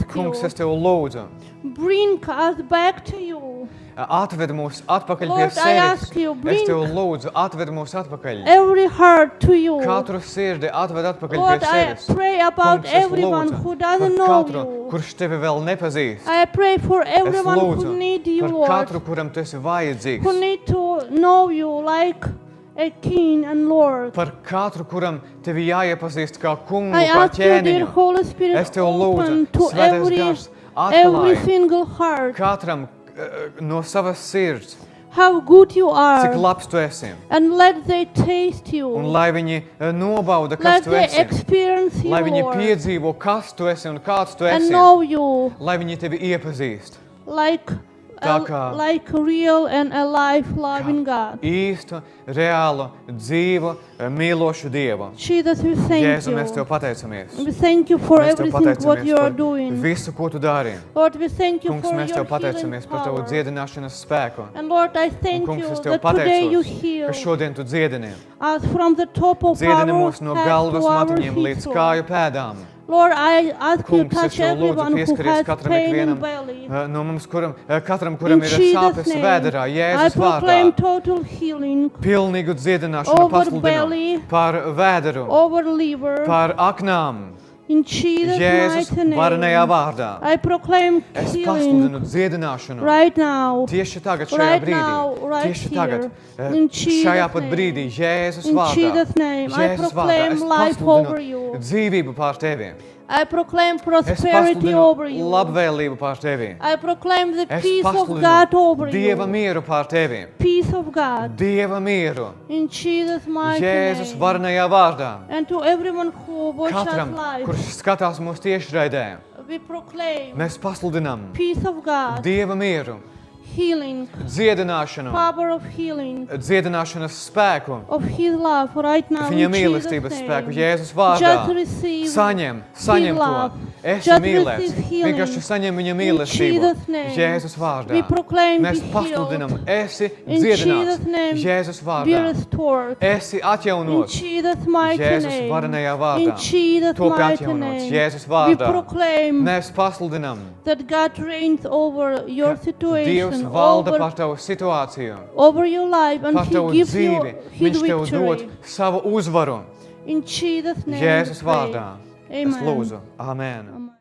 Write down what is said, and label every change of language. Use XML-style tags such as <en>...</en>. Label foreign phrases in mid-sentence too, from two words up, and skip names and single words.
<lv>Kungs,</lv> <en>you,</en> <lv>es Tev lūdzu,</lv> <en>bring us back to you.</en> <lv>atved mūs atpakaļ pie</lv> <en>Lord, I ask</en> <lv>sevis.</lv> <en>you,</en> <lv>Es</lv> <en>bring</en> <lv>Tev lūdzu, atved mūs atpakaļ.</lv> <en>every heart to you.</en> <lv>Katru sirdi atved atpakaļ</lv> <en>Lord,</en> <lv>pie</lv> <en>I</en> <lv>sevis.</lv> <en>pray about</en> <lv>Kungs, es</lv> <en>everyone</en> <lv>lūdzu</lv> <en>who</en> <lv>par</lv> <en>doesn't know</en> <lv>katru,</lv> <en>you.</en> <lv>kurš Tevi vēl nepazīst.</lv> <en>I pray for</en> <lv>Es</lv> <en>everyone</en> <lv>lūdzu</lv> <en>who need you,</en> <lv>par</lv> <en>Lord,</en> <lv>katru, kuram Tu esi vajadzīgs.</lv> <en>who need to know you like a King and Lord.</en> <lv>Par katru, kuram Tevi jāiepazīst kā kungu,</lv> <en>I</en> <lv>kā</lv> <en>ask you, dear</en> <lv>ķēniņu.</lv> <en>Holy Spirit,</en> <lv>Es Tev lūdzu,</lv> <en>open to</en> <lv>Svētais Gars,</lv> <en>every</en> <lv>atklāj</lv> <en>single heart</en> <lv>katram no savas sirds,</lv> <en>how good you</en> <lv>cik</lv> <en>are,</en> <lv>labs Tu esi.</lv> <en>and let they taste</en> <lv>Un</lv> <en>you.</en> <lv>lai viņi nobauda, kas</lv> <en>Let</en> <lv>Tu</lv> <en>they</en> <lv>esi.</lv> <en>experience you,</en> <lv>Lai viņi</lv> <en>Lord,</en> <lv>piedzīvo, kas Tu esi un kāds Tu</lv> <en>and</en> <lv>esi.</lv> <en>know you</en> <lv>Lai viņi Tevi iepazīst.</lv> <en>like</en> <lv>Tā kā-</lv> <en>like real and alive loving God.</en> <lv>Īstu, reālu, dzīvu, mīlošu Dievu.</lv> <en>Jesus, we thank</en> <lv>Jēzu, mēs Tev</lv> <en>you.</en> <lv>pateicamies.</lv> <en>We thank you for</en> <lv>Mēs Tev</lv> <en>everything what you are</en> <lv>pateicamies</lv> <en>doing.</en> <lv>par visu, ko Tu dari.</lv> <en>Lord, we thank you</en> <lv>Kungs,</lv> <en>for</en> <lv>mēs</lv> <en>your</en> <lv>Tev</lv> <en>healing</en> <lv>pateicamies par Tavu</lv> <en>power.</en> <lv>dziedināšanas spēku.</lv> <en>And Lord, I</en> <lv>Un,</lv> <en>thank</en> <lv>Kungs,</lv> <en>you</en> <lv>es Tev</lv> <en>that today you</en> <lv>pateicos,</lv> <en>heal</en> <lv>ka šodien Tu dziedini.</lv> <en>us from the top of</en> <lv>Dziedini</lv> <en>our</en> <lv>mūs no</lv> <en>head</en> <lv>galvas</lv> <en>to our</en> <lv>matiņiem</lv> <en>feet,</en> <lv>līdz</lv> <en>Lord.</en> <lv>kāju pēdām.</lv> <en>Lord, I ask you</en> <lv>Kungs, es</lv> <en>touch</en> <lv>Tev lūdzu</lv> <en>everyone who</en> <lv>pieskaries</lv> <en>has</en> <lv>katram</lv> <en>pain in</en> <lv>ikvienam</lv> <en>belly.</en> <lv>no mums, katram,</lv> <en>In</en> <lv>kuram ir</lv> <en>Jesus'</en> <lv>sāpes</lv> <en>name,</en> <lv>vēderā,</lv> <en>I</en> <lv>Jēzus</lv> <en>proclaim</en> <lv>vārdā.</lv> <en>total healing</en> <lv>Pilnīgu dziedināšanu</lv> <en>over</en> <lv>pasludinu</lv> <en>belly,</en> <lv>par vēderu,</lv> <en>over liver.</en> <lv>par aknām.</lv> <en>In Jesus'</en> <lv>Jēzus</lv> <en>mighty</en> <lv>varenajā</lv> <en>name,</en> <lv>vārdā.</lv> <en>I proclaim</en> <lv>Es</lv> <en>healing</en> <lv>pasludinu dziedināšanu.</lv> <en>right now.</en> <lv>Tieši tagad, šajā</lv> <en>Right</en> <lv>brīdī,</lv> <en>now, right</en> <lv>tieši tagad,</lv> <en>here. In</en> <lv>šajā</lv> <en>Jesus'</en> <lv>pat</lv> <en>name.</en> <lv>brīdī, Jēzus</lv> <en>In</en> <lv>vārdā,</lv> <en>Jesus' name, I</en> <lv>Jēzus vārdā,</lv> <en>proclaim</en> <lv>es</lv> <en>life</en> <lv>pasludinu</lv> <en>over you.</en> <lv>dzīvību pār tevi.</lv> <en>I proclaim</en> <lv>Es</lv> <en>prosperity</en> <lv>pasludinu</lv> <en>over you.</en> <lv>labvēlību pār tevi.</lv> <en>I proclaim the</en> <lv>Es</lv> <en>peace of God over</en> <lv>pasludinu Dieva</lv> <en>you.</en> <lv>mieru pār tevi.</lv> <en>Peace of God.</en> <lv>Dieva mieru,</lv> <en>In Jesus' mighty</en> <lv>Jēzus</lv> <en>name.</en> <lv>varenajā vārdā.</lv> <en>And to everyone who watches</en> <lv>Katram,</lv> <en>us live,</en> <lv>kurš skatās mūsu tiešraidē,</lv> <en>we proclaim</en> <lv>mēs pasludinām</lv> <en>peace of God,</en> <lv>Dieva mieru,</lv> <en>healing,</en> <lv>dziedināšanu,</lv> <en>power of healing,</en> <lv>dziedināšanas spēku,</lv> <en>of His love right now.</en> <lv>Viņa</lv> <en>In</en> <lv>mīlestības</lv> <en>Jesus'</en> <lv>spēku,</lv> <en>name.</en> <lv>Jēzus vārdā.</lv> <en>Just receive</en> <lv>Saņem</lv> <en>His</en> <lv>to.</lv> <en>love.</en> <lv>Esi</lv> <en>Just</en> <lv>mīlēts.</lv> <en>receive healing.</en> <lv>Vienkārši saņem viņa</lv> <en>In</en> <lv>mīlestību.</lv> <en>Jesus' name.</en> <lv>Jēzus vārdā.</lv> <en>We proclaim</en> <lv>Mēs</lv> <en>be</en> <lv>pasludinam,</lv> <en>healed.</en> <lv>esi</lv> <en>In</en> <lv>dziedināts.</lv> <en>Jesus' name,</en> <lv>Jēzus</lv> <en>be</en> <lv>vārdā.</lv> <en>restored.</en> <lv>Esi</lv> <en>In</en> <lv>atjaunots.</lv> <en>Jesus' mighty</en> <lv>Jēzus</lv> <en>name.</en> <lv>varenajā vārdā.</lv> <en>In Jesus'</en> <lv>Topi</lv> <en>mighty</en> <lv>atjaunots.</lv> <en>name.</en> <lv>Jēzus</lv> <en>We</en> <lv>vārdā.</lv> <en>proclaim</en> <lv>Mēs pasludinam,</lv> <en>that God reigns over your</en> <lv>Dievs</lv> <en>situation,</en> <lv>valda</lv> <en>over,</en> <lv>par tavu situāciju,</lv> <en>over your life, and</en> <lv>par</lv> <en>He</en> <lv>tavu</lv> <en>gives you</en> <lv>dzīvi.</lv> <en>His</en> <lv>Viņš tev dod</lv> <en>victory.</en> <lv>savu uzvaru.</lv> <en>In Jesus' name,</en> <lv>Jēzus</lv> <en>we pray.</en> <lv>vārdā. Es</lv> <en>Amen.</en> <lv>lūdzu. Amen.</lv>